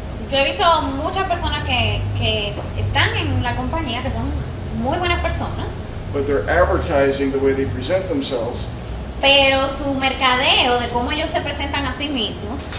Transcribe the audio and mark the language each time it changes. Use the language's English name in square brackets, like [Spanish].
[Spanish] Yo he visto muchas personas que están en la compañía que son muy buenas personas, [English] But they're advertising the way they present themselves, [Spanish] pero su mercadeo de cómo ellos se presentan a sí mismos